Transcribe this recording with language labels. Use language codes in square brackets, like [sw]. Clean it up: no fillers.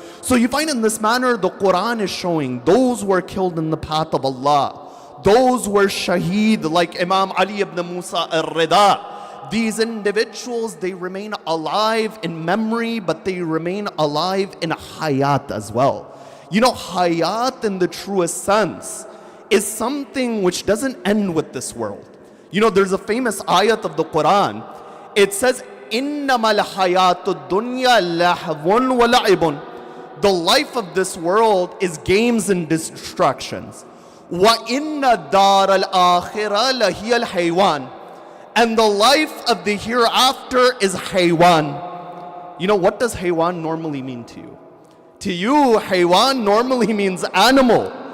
[en] So you find in this manner, the Quran is showing those who are killed in the path of Allah, those who are shaheed, like Imam Ali ibn Musa al-Rida, these individuals, they remain alive in memory, but they remain alive in hayat as well. Hayat in the truest sense is something which doesn't end with this world. There's a famous ayat of the Quran. It says, [ar] إِنَّمَا الْحَيَاةُ الدُّنْيَا لَهْوٌ وَلَعِبٌ. [en] The life of this world is games and distractions. [ar] وَإِنَّ دَارَ الْآخِرَةَ لَهِيَ الْحَيْوَانِ. [en] And the life of the hereafter is haywan. What does haywan normally mean to you? To you, haywan normally means animal.